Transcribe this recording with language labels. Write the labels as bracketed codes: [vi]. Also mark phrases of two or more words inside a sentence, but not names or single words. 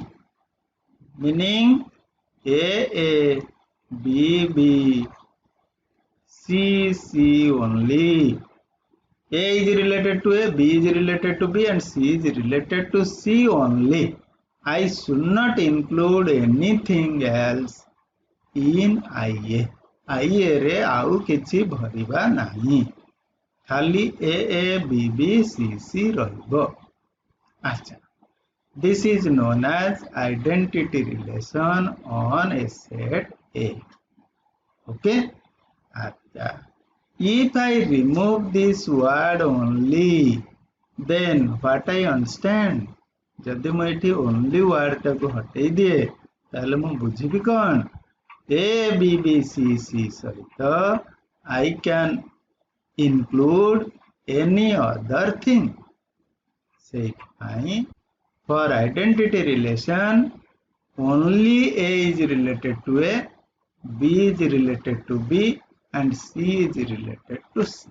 [en] Meaning A, B, C only. A is related to A, B is related to B, and C is related to C only. I should not include anything else in IA. [or] IA ରେ ଆଉ କିଛି ଭରିବା ନାହିଁ. ଖାଲି A, B, C ରହିବ. अच्छा. [en] This is known as identity relation on a set A. Okay? Achha. If I remove this word only, then what I understand? [or] ଯଦି ମୈଁ ଇଠି [en] only word [or] ଟାକୁ ହଟେଇ ଦିଏ ତାହେଲେ ମୁ ବୁଝିବି କଣ? [en] A, B, C सहित I can include any other thing. Say fine. For identity relation, only A is related to A, B is related to B, and C is related to C.